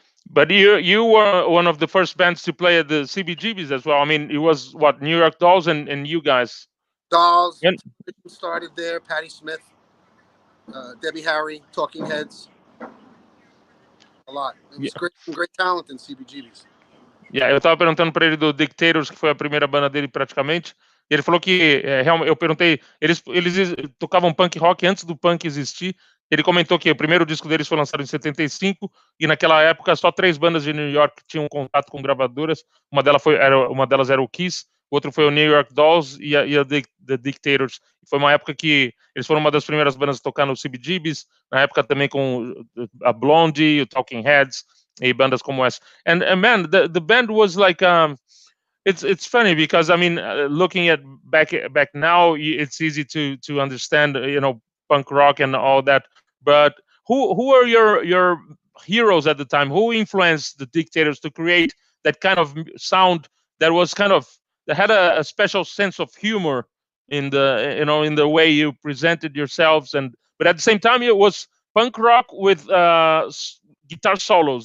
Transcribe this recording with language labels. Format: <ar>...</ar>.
<en>But you were one of the first bands to play at the CBGBs as well. I mean, it was what, New York Dolls and you guys. Dolls started there. Patti Smith, Debbie Harry, Talking Heads. A lot. It was great talent in CBGBs.</en> <pt>Eu tava perguntando para ele do Dictators, que foi a primeira banda dele praticamente. E ele falou que realmente, eu perguntei, eles tocavam punk rock antes do punk existir. Ele comentou que o primeiro disco deles foi lançado em 75 e naquela época só 3 bandas de New York tinham contato com gravadoras. Uma delas era o Kiss, o outro foi o New York Dolls e a The Dictators. Foi uma época que eles foram uma das primeiras bandas a tocar no CBGBs, na época também com a Blondie, o Talking Heads e bandas como essa.</pt> <en>And man, the band was like it's funny because I mean, looking at back now, it's easy to understand, you know, punk rock and all that. But who are your heroes at the time? Who influenced the Dictators to create that kind of sound that was that had a special sense of humor in the way you presented yourselves, but at the same time it was punk rock with guitar solos.</en>